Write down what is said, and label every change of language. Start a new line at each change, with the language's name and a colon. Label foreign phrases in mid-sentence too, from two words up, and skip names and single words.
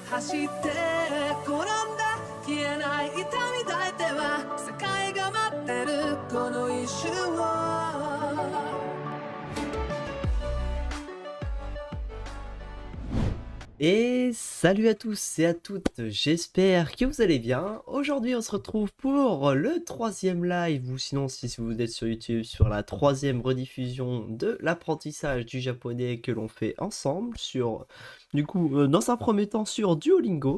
Japanese: して転んだ消えない痛み抱いては世界が待ってるこの一瞬を
French: Et salut à tous et à toutes, j'espère que vous allez bien. Aujourd'hui on se retrouve pour le troisième live, ou sinon si vous êtes sur YouTube, sur la troisième rediffusion de l'apprentissage du japonais que l'on fait ensemble sur, du coup, dans un premier temps sur Duolingo.